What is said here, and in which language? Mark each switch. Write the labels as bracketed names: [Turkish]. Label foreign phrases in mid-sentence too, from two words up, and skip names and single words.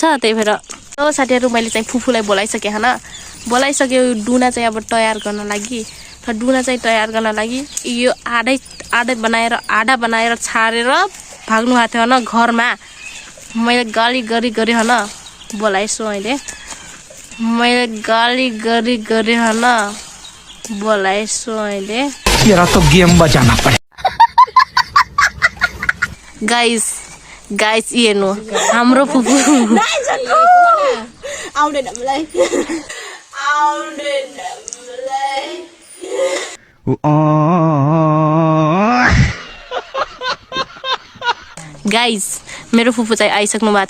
[Nepali] त्यही भएर साथीहरू मैले चाहिँ फुपूलाई बोलाइसकेँ होइन। बोलाइसक्यो डुना चाहिँ अब तयार गर्न लागि। डुना चाहिँ तयार गर्न लागि यो आधा बनाएर छाडेर भाग्नु भएको थियो होइन घरमा। मैले गाली गरी होइन बोलाइछु अहिले। [Hindi] तो गेम बजाना पड़े। [Nepali] गाइस हेर्नु हाम्रो फुपू गाइस मेरो फुपू चाहिँ आइसक्नु भएको छ।